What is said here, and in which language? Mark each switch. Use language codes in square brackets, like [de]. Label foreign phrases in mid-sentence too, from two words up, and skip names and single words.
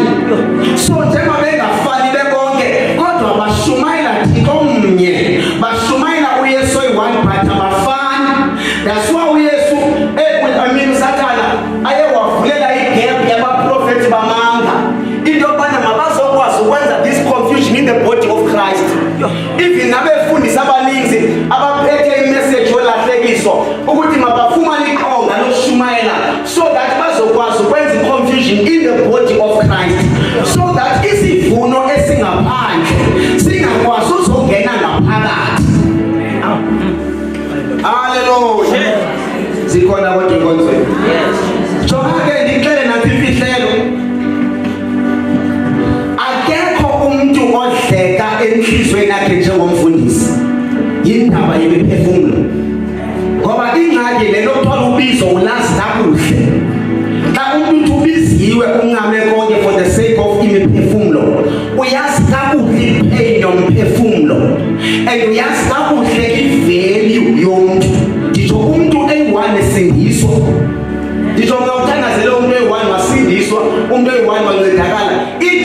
[xh] So njengoba bengafani bebonke kodwa bashumayela Thixo mnye, bashumayela uYesu oyi-one but abafani. [en] That's why [xh] uYesu uSathane aye wavulela igap yabaprofethi bamanga into yokubana mabazokwazi ukwenza [en] this confusion in the body of Christ. [xh] Even nabefundisi abaninzi abaphethe imessage yolahlekiso ukuthi mabafumane iqonga lokushumayela [en] so that [xh] bazokwazi ukwenza i- [en] confusion in the body of Christ, so that [xh] isivuno esingaphandle singakwazi uzongena ngaphakathi. Haleluya. Zikhona kodwa inkonzweni. Jonga ke ndixele nathi imfihlelo, akekho umntu odleka enhliziyweni yakhe njengomfundisi, yindaba yemiphefumulo. Ngoba ingxaki le nto kuthiwa ubizo ulazi kakuhle. Xa umuntu ubiziwe ungame konke [en] for the sake of [xh] imiphefumulo, uyazi kakuhle ipain yomphefumulo and uyazi kakuhle i-value yomuntu. Nditsho umntu eyi-one esindiswa, nditsho ngawuthandazele umntu eyi-one wasindiswa, umntu eyi-one wancedakala,